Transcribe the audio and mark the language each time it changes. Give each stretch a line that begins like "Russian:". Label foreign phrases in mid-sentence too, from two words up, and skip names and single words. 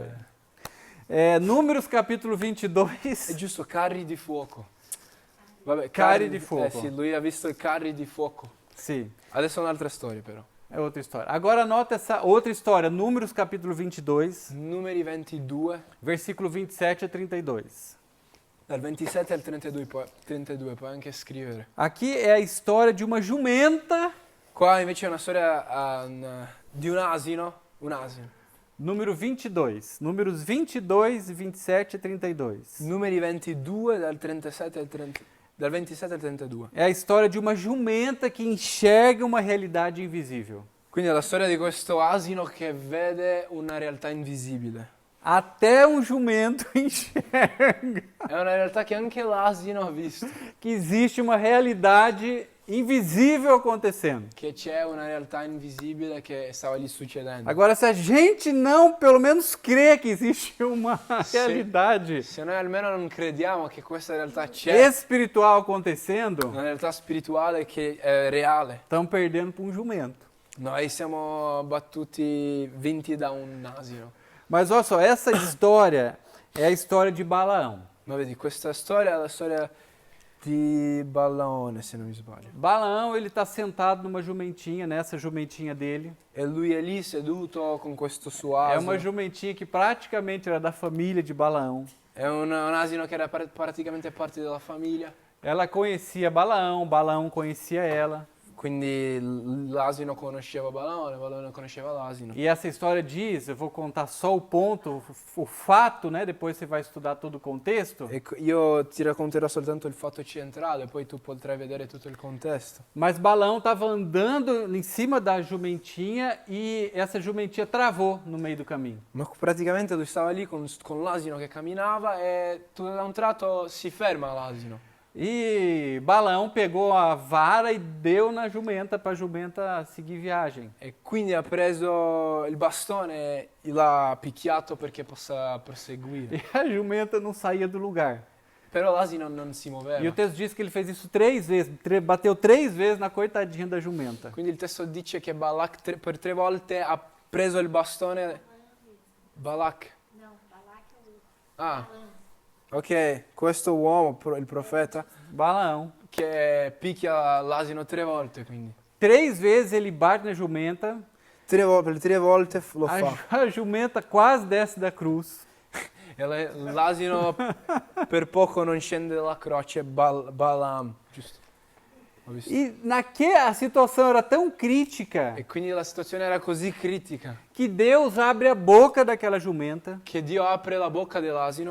Portuguese: Aí. Números capítulo 22.
Italian: È giusto, carri di fuoco. Vabbè, Carri di fuoco. Sì, lui ha visto i carri di fuoco.
Portuguese: Sim,
Italian: Adesso un'altra storia però.
Portuguese: é outra história. Agora anota essa outra história, Números capítulo 22,
Italian: Numeri 22,
Portuguese: versículo 27 a 32.
Italian: dal 27 al 32, puoi anche scrivere.
Portuguese: Aqui é a história de uma jumenta,
Italian: Qua invece è una storia di un asino.
Portuguese: número 22. Números 22, 27 e 32.
Italian: Numeri 22 dal 27 al 32.
Portuguese: É a história de uma jumenta que enxerga uma realidade invisível.
Italian: Quindi è la storia di questo asino che vede una realtà invisibile.
Portuguese: Até um jumento enxerga
Italian: È una realtà che anche l'asino ha visto.
Portuguese: que existe uma realidade invisível acontecendo.
Italian: Che c'è una realtà invisibile che stava lì succedendo.
Portuguese: Agora, se a gente não, pelo menos, crê que existe uma realidade
Italian: Se noi almeno non crediamo che questa realtà c'è,
Portuguese: espiritual acontecendo,
Italian: una realtà spirituale che è reale,
Portuguese: estamos perdendo para um jumento.
Italian: noi siamo vinti da un asino.
Portuguese: Mas olha só, essa história é a história de Balaão.
Italian: Ma vedi, questa storia è la storia di Balaone, se non mi sbaglio.
Portuguese: Balaão, ele está sentado numa jumentinha, nessa jumentinha dele.
Italian: E lui è lì seduto con questo suo
Portuguese: É uma
Italian: asino.
Portuguese: jumentinha que praticamente era da família de Balaão.
Italian: È un asino che era praticamente parte della famiglia.
Portuguese: Ela conhecia Balaão, Balaão conhecia ela.
Italian: Quindi l'asino conosceva Balaone, Balaone conosceva l'asino.
Portuguese: E essa história diz, eu vou contar só o ponto, o fato, né? Depois você vai estudar todo o contexto.
Italian: Ecco, io ti racconterò soltanto il fatto centrale, poi tu potrai vedere tutto il contesto.
Portuguese: Mas Balaão estava andando em cima da jumentinha e essa jumentinha travou no meio do caminho.
Italian: Ma praticamente lui stava lì con l'asino che camminava e da un tratto si ferma l'asino.
Portuguese: E Balaão pegou a vara e deu na jumenta para a jumenta seguir viagem.
Italian: E quindi ha preso il bastone e l'ha picchiato perché possa proseguire.
Portuguese: E a jumenta não saía do lugar.
Italian: Però l'asino non si
Portuguese: E
Italian: muoveva.
Portuguese: o texto diz que ele fez isso 3 vezes, bateu 3 vezes na coitadinha da jumenta.
Italian: Quindi il testo dice che Balak per 3 volte ha preso il bastone. Balak.
Portuguese: Não, Balac é o Ah,
Italian: Balaam. ok, questo uomo, il profeta,
Portuguese: Balaão.
Italian: che picchia l'asino 3 volte, quindi.
Portuguese: 3 vezes ele bate na jumenta,
Italian: Per 3 volte lo
Portuguese: a,
Italian: fa.
Portuguese: a jumenta quase desce da cruz.
Italian: E l'asino per poco non scende dalla croce, Balaam, giusto? Ho visto.
Portuguese: E a situação era tão crítica
Italian: E quindi la situazione era così critica
Portuguese: que Deus abre a boca daquela jumenta
Italian: che Dio apre la bocca dell'asino